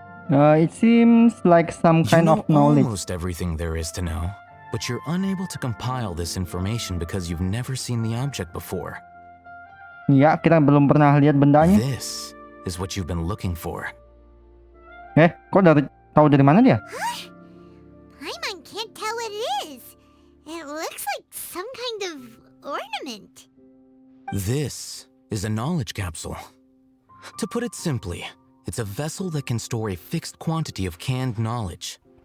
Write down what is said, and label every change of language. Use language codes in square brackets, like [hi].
[en] It seems like some kind of knowledge. Almost everything there is to know, but you're unable to compile this information because you've never seen the object before. [id] Ya, kita belum pernah lihat bendanya. [en] This is what you've been looking for. [id] Kok tahu dari mana dia? [en] Paimon can't tell what it is. It looks like some kind of ornament. This is a knowledge capsule. To put it simply, it's a vessel that can store a fixed quantity of canned knowledge.